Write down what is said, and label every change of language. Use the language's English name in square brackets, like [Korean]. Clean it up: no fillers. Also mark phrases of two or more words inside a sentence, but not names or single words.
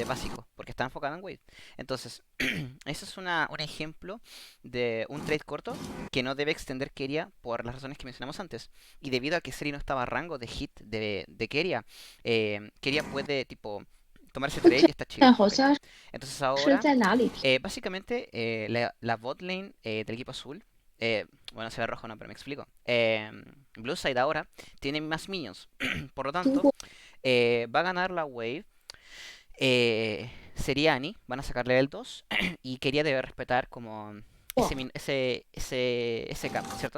[Spanish] de básico, porque estaba enfocado en Wave. Entonces, eso es un ejemplo de un trade corto que no debe extender Keria por las razones que mencionamos antes. Y debido a que Seri no estaba a rango de hit de Keria, Keria puede, tipo, tomar ese trade y está chill, [Chinese] 现好 [Spanish] ¿ok? [Chinese] 像 [Spanish] Entonces [Chinese] 是 [Spanish] ahora [Chinese] 在哪里？ [Spanish] básicamente, la [English] bot lane [Spanish] del equipo azul, bueno, se ve rojo, no, pero me explico. [English] Blue Side [Spanish] ahora tiene más minions, por lo [Chinese] 经 [Spanish] tanto, [Chinese] 过 [Spanish] va a ganar la wave. Sería Annie, van a sacarle el 2 y quería debe respetar como ese cap, ¿cierto?